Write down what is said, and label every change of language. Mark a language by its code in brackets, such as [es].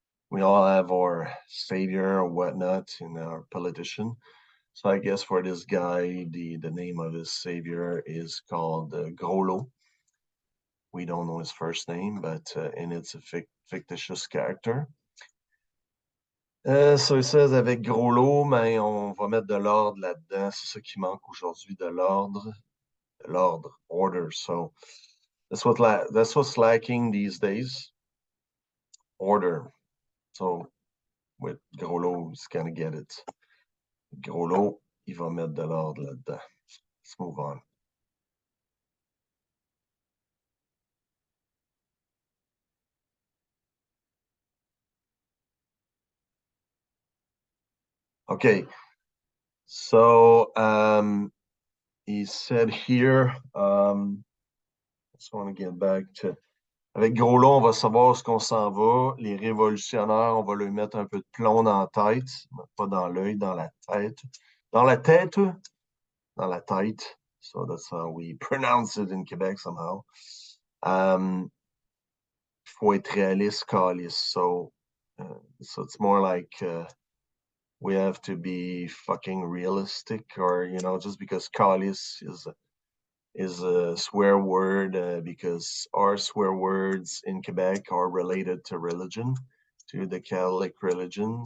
[en] We all have our savior or whatnot in our politician. So I guess for this guy, the name of his savior is called Groslo. We don't know his first name, but and it's a fictitious character. So [fr] il [en] says [fr] avec Groslo, mais on va mettre de l'ordre là-dedans. C'est ça qui manque aujourd'hui, de l'ordre. L'ordre, order. [en] So that's what's lacking these days. Order. So with Groslo, he's gonna get it. [fr] Groslo, il va mettre de l'ordre là-dedans. [en] Let's move on. Okay. So he said here, just want to get back to. [fr] Avec Groslo, on va savoir ce qu'on s'en va. Les révolutionnaires, on va leur mettre un peu de plomb dans la tête, pas dans l'œil, dans la tête. Dans la tête? Dans la tête. [en] So that's how we pronounce it in Quebec somehow. [fr] Faut être réaliste, calice. [en] So it's more like we have to be fucking realistic, or just because calice is a swear word, because our swear words in Quebec are related to religion, to the Catholic religion.